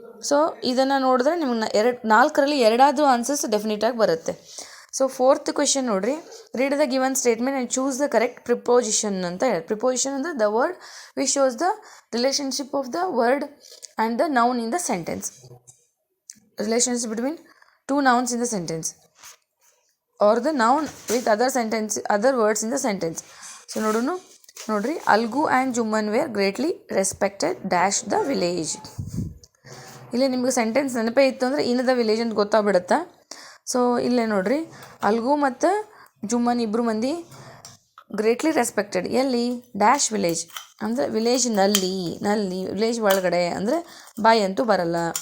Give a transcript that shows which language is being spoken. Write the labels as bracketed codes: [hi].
[kn] So ಇದನ್ನು ನೋಡಿದ್ರೆ ನಿಮ್ಗೆ 4ರಲ್ಲಿ 2 ಆನ್ಸರ್ಸ್ ಡೆಫಿನೆಟಾಗಿ ಬರುತ್ತೆ. [en] so 4th question [kn] ನೋಡಿರಿ, [en] read the given statement and choose the correct preposition [kn] ಅಂತ ಹೇಳಿ. [en] Preposition ಅಂದರೆ the word which shows the relationship of the word and the noun in the sentence. Relationship between 2 nouns in the sentence or the noun with other words in the sentence. [kn] So ನೋಡ್ರಿ, [en] Algu and Jumman were greatly respected dash the village. [kn] ಇಲ್ಲೇ ನಿಮ್ಗೆ sentence ನೆನಪೇ ಇತ್ತು ಅಂದರೆ [en] in the village [kn] ಅಂತ ಗೊತ್ತಾಗ್ಬಿಡುತ್ತೆ. So ಇಲ್ಲೇ ನೋಡ್ರಿ, ಅಲ್ಗು ಮತ್ತು ಜುಮ್ಮನ್ ಇಬ್ಬರು ಮಂದಿ [en] greatly respected [kn] ಎಲ್ಲಿ, ಡ್ಯಾಶ್ ವಿಲೇಜ್ ಅಂದರೆ ವಿಲೇಜ್ನಲ್ಲಿ, ವಿಲೇಜ್ ಒಳಗಡೆ ಅಂದರೆ ಬಾಯ್ ಅಂತೂ ಬರಲ್ಲ.